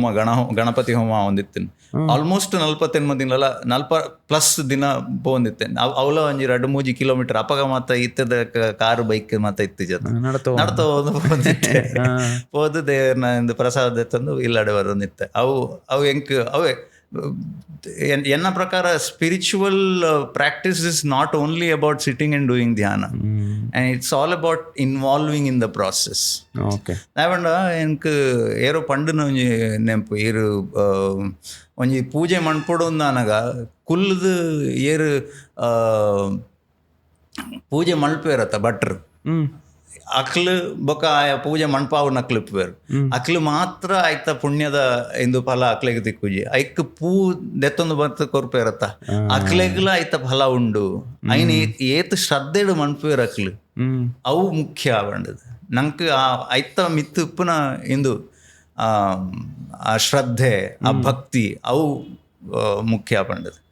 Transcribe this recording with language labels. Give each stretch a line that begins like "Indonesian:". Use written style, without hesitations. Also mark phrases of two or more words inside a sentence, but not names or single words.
Tulu: ಗಣಪತಿ ಹೋಮ ಒಂದಿತ್ತಿನ ಆಲ್ಮೋಸ್ಟ್ 48 ದಿನಲ 40+ ದಿನ ಪೋಂದಿತ್ತೆ ಅವಳ ಒಂಜಿ 2-3 ಕಿಲೋಮೀಟರ್ ಅಪಗ ಮಾತ ಇತ್ತದ ಕಾರು ಬೈಕ್ ಮಾತ ಇತ್ತಿಜ ನಡ್ತಾ ಪೋಂದಿತ್ತೆ ಪೋದು ದೇವ್ರನ ಪ್ರಸಾದ ತಂದು ಇಲ್ಲಡೆ ಬರೋದಿತ್ತೆ ಅವು ಎಂಕ್ ಅವೇ ಎನ್ನ ಪ್ರಕಾರ
English: spiritual practice is not only about sitting and doing
Tulu: ಧ್ಯಾನ
English: and it's all about involving in the process.
Tulu: ದಾಯಪಂಡ ಎಂಕ್ ಏರೋ ಪಂಡನ ಒಂಜಿ ನೆಂಪು ಏರು ಒಂಜಿ ಪೂಜೆ ಮಣ್ಪೊಡು ನನಗ ಕುಲ್ಲದು ಏರು ಪೂಜೆ ಮಲ್ಪೇರತ್ತ ಭಟ್ರು ಅಕ್ಲು ಬೊಕ ಆಯ ಪೂಜೆ ಮಣ್ಪಾವು ನಕ್ಲು ಇಪ್ಪೇರು ಅಕ್ಲು ಮಾತ್ರ ಆಯ್ತ ಪುಣ್ಯದ ಇಂದು ಫಲ ಅಕ್ಲೆಗ್ ತಿಕ್ಕುಜಿ ಐಕ್ ಪೂ ದೆತ್ತೊಂದು ಬರ್ತ ಕೊರ್ಪೇರತ್ತ ಅಕ್ಲೆಗ್ಲ ಆಯ್ತ ಫಲ ಉಂಡು ಐನ್ ಏತ್ ಶ್ರದ್ಧೆಡು ಮಣ್ಪೇರು ಅಕ್ಲು ಅವು ಮುಖ್ಯ ಆವಂಡದು ನಂಕ್ ಐತ ಮಿತ್ತು ಉಪ್ಪುನ ಇಂದು ಆ ಶ್ರದ್ಧೆ ಆ ಭಕ್ತಿ ಅವು ಮುಖ್ಯ ಆವಂಡದು.